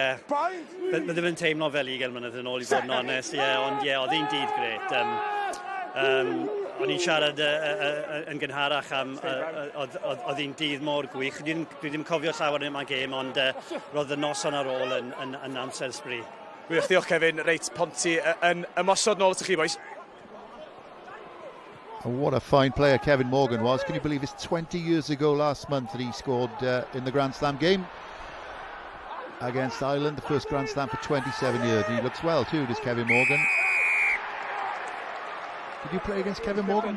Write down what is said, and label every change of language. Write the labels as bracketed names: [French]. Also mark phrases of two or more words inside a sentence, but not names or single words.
[Welsh] Mae ddim yn teimlo fel 20 mlynedd yn ôl i fod yn onest, ond oedd hi'n dydd gret. O'n i'n siarad yn gynharach am oedd hi'n dydd mor gwych. Dwi ddim cofio llawer yma gêm, ond roedd y noson ar ôl yn amser sbri. Gwych, diolch Kevin. Reit, Ponty yn ymosod nôl at chi, [English] boys. What a fine player Kevin Morgan was. Can you believe it's 20 years ago last month that he scored in the Grand Slam game against Ireland, the first Grand Slam for 27 years. And he looks well too, does Kevin Morgan. Did you play against Kevin Morgan?